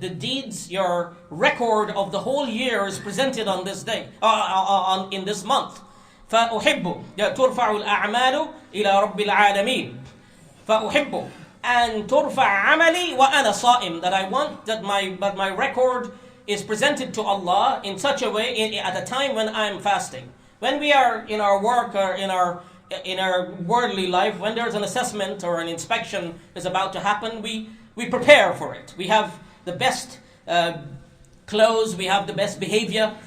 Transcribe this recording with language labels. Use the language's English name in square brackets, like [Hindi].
[English] The deeds, your record of the whole year is presented on this day, in this month. [Arabic] فأحب ترفع الأعمال إلى رب العالمين. فأحب أن ترفع عملي وأنا صائم. [English] That I want that my record is presented to Allah in such a way at a time when I'm fasting. When we are in our work or in our worldly life, when there's an assessment or an inspection is about to happen, we prepare for it. We have the best clothes. We have the best behavior.